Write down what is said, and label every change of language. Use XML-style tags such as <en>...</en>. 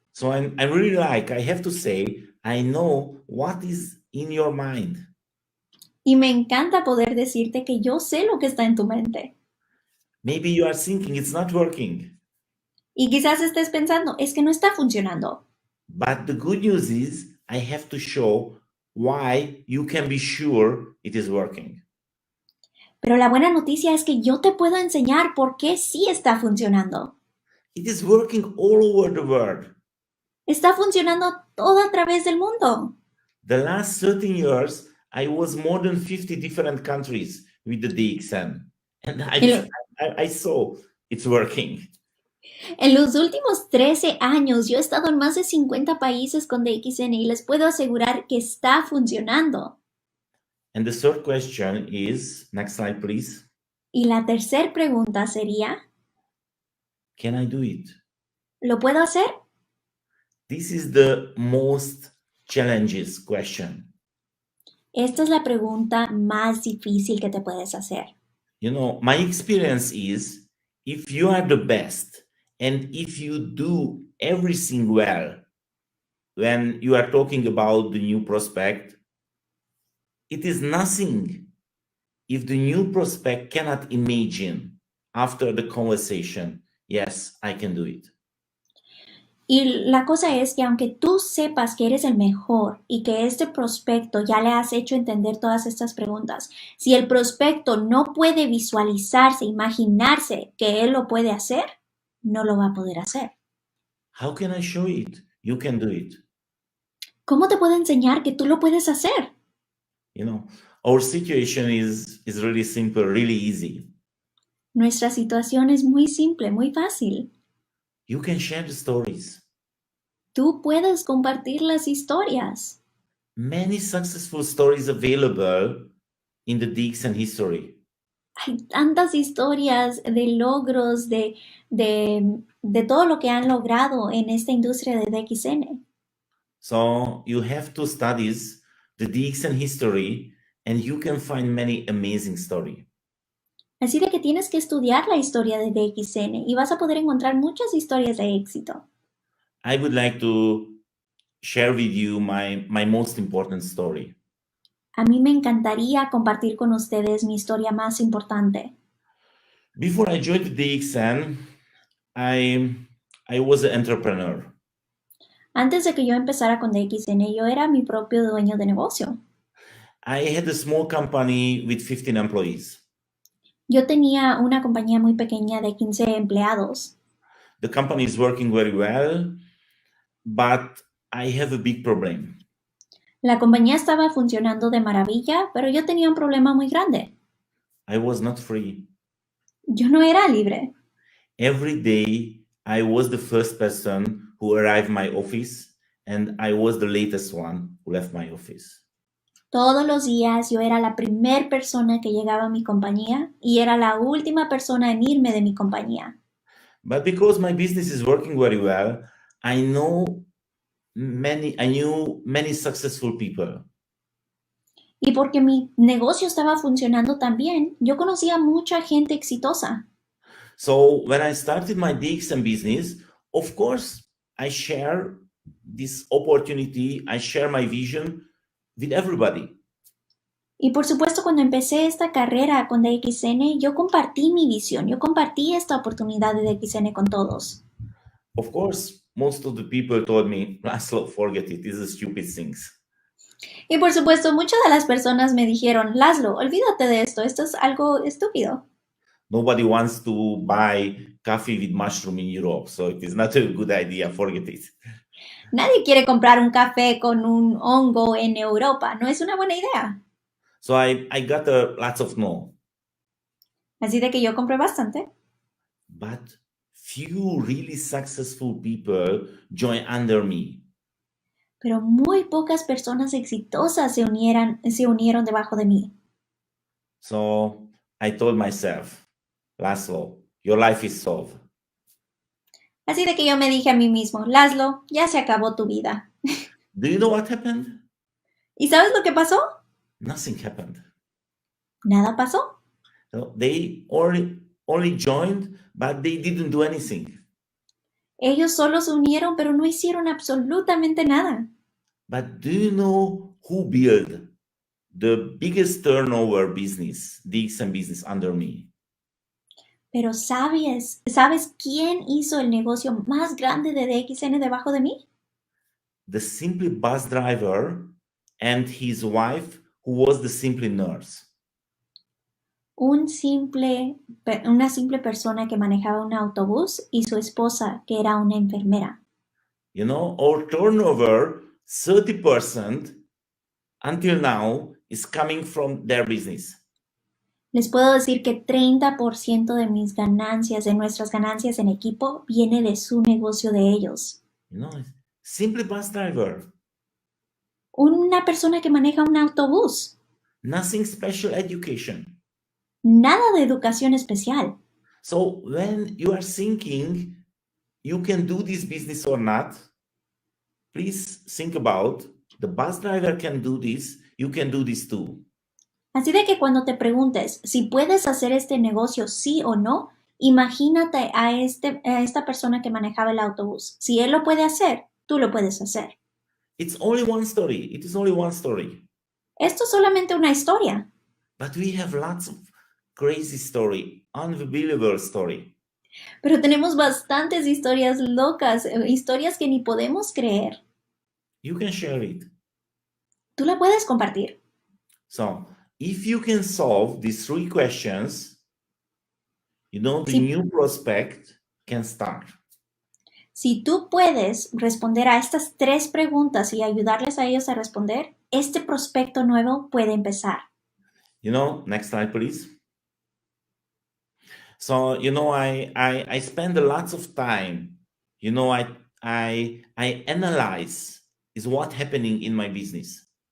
<en>So I really like, I have to say, I know what is in your mind.</en> <es>Y me encanta poder decirte que yo sé lo que está en tu mente.</es> <en>Maybe you are thinking it's not working.</en> <es>Y quizás estés pensando, es que no está funcionando.</es> <en>But the good news is I have to show why you can be sure it is working.</en> <es>Pero la buena noticia es que yo te puedo enseñar por qué sí está funcionando.</es> <en>It is working all over the world.</en> <es>Está funcionando todo a través del mundo.</es> <en>The last 13 years, I was more than 50 different countries with the DXN. And I saw it's working.</en> <es>En los últimos 13 años, yo he estado en más de 50 países con DXN y les puedo asegurar que está funcionando.</es> <en>And the third question is, next slide, please.</en> <es>Y la tercera pregunta sería,</es> <en>can I do it?</en> <es>¿Lo puedo hacer?</es> <en>This is the most challenges question.</en> <es>Esta es la pregunta más difícil que te puedes hacer.</es> <en>You know, my experience is if you are the best and if you do everything well when you are talking about the new prospect, it is nothing if the new prospect cannot imagine after the conversation, yes, I can do it.</en> <es>Y la cosa es que aunque tú sepas que eres el mejor y que este prospecto ya le has hecho entender todas estas preguntas, si el prospecto no puede visualizarse, imaginarse que él lo puede hacer, no lo va a poder hacer.</es> <en>How can I show it? You can do it.</en> <es>¿Cómo te puedo enseñar que tú lo puedes hacer?</es> <en>You know, our situation is really simple, really easy.</en> <es>Nuestra situación es muy simple, muy fácil.</es> <en>You can share the stories.</en> <es>Tú puedes compartir las historias.</es> <en>Many successful stories available in the DXN history.</en> <es>Hay tantas historias de logros, de todo lo que han logrado en esta industria de DXN.</es> <en>So you have to study the DXN history and you can find many amazing stories.</en> <es>Así de que tienes que estudiar la historia de DXN y vas a poder encontrar muchas historias de éxito.</es> <en>I would like to share with you my most important story.</en> <es>A mí me encantaría compartir con ustedes mi historia más importante.</es> <en>Before I joined DXN, I was an entrepreneur.</en> <es>Antes de que yo empezara con DXN, yo era mi propio dueño de negocio.</es> <en>I had a small company with 15 employees.</en> <es>Yo tenía una compañía muy pequeña de 15 empleados.</es> <en>The company is working very well, but I have a big problem.</en> <es>La compañía estaba funcionando de maravilla, pero yo tenía un problema muy grande.</es> <en>I was not free.</en> <es>Yo no era libre.</es> <en>Every day, I was the first person who arrived my office, and I was the latest one who left my office.</en> <es>Todos los días yo era la primera persona que llegaba a mi compañía y era la última persona en irme de mi compañía.</es> <en>But because my business is working very well, I knew many successful people.</en> <es>Y porque mi negocio estaba funcionando tan bien, yo conocía mucha gente exitosa.</es> <en>So when I started my DXN business, of course, I share this opportunity, I share my vision with everybody.</en> <es>Y por supuesto, cuando empecé esta carrera con DXN, yo compartí mi visión, yo compartí esta oportunidad de DXN con todos.</es> <en>Of course, most of the people told me, Laszlo, forget it, these are stupid things.</en> <es>Y por supuesto, muchas de las personas me dijeron, Laszlo, olvídate de esto es algo estúpido.</es> <en>Nobody wants to buy coffee with mushroom in Europe, so it is not a good idea, forget it.</en> <es>Nadie quiere comprar un café con un hongo en Europa, no es una buena idea.</es> <en>So I got lots of no.</en> <es>Así de que yo compré bastante.</es> <en>But few really successful people join under me.</en> <es>Pero muy pocas personas exitosas se unieron debajo de mí.</es> <en>So I told myself, Laszlo, your life is solved.</en> <es>Así de que yo me dije a mí mismo, Laszlo, ya se acabó tu vida.</es> <en>Do you know what happened?</en> <es>¿Y sabes lo que pasó?</es> <en>Nothing happened.</en> <es>Nada pasó.</es> <en>So they only joined, but they didn't do anything.</en> <es>Ellos solo se unieron, pero no hicieron absolutamente nada.</es> <en>But do you know who built the biggest turnover business, DXN business under me?</en> <es>Pero ¿sabes quién hizo el negocio más grande de DXN debajo de mí?</es> <en>The Simply bus driver and his wife, who was the Simply nurse.</en> <es>Una simple persona que manejaba un autobús y su esposa, que era una enfermera.</es> <en>You know, our turnover, 30% until now, is coming from their business.</en> <es>Les puedo decir que 30% de mis ganancias, de nuestras ganancias en equipo, viene de su negocio de ellos.</es> <en>You know, Simply bus driver.</en> <es>Una persona que maneja un autobús.</es> <en>Nothing special education.</en> <es>Nada de educación especial.</es> <en>So when you are thinking you can do this business or not, please think about the bus driver can do this you can do this too.</en> <es>Así de que cuando te preguntes si puedes hacer este negocio sí o no, imagínate a esta persona que manejaba el autobús. Si él lo puede hacer, tú lo puedes hacer.</es> <en>It's only one story. It is only one story.</en> <es>Esto es solamente una historia,</es> <en>But we have lots of crazy story, unbelievable story.</en> <es>pero tenemos bastantes historias locas, historias que ni podemos creer.</es> <en>You can share it.</en> <es>Tú la puedes compartir.</es> <en>So if you can solve these 3 questions, the</en> <es>Sí.</es> <en>new prospect can start.</en> <es>Si tú puedes responder a estas 3 preguntas y ayudarles a ellos a responder, este prospecto nuevo puede empezar.</es> <en>Next slide, please. So, I spend lots of time, I analyze is what happening in my business.</en>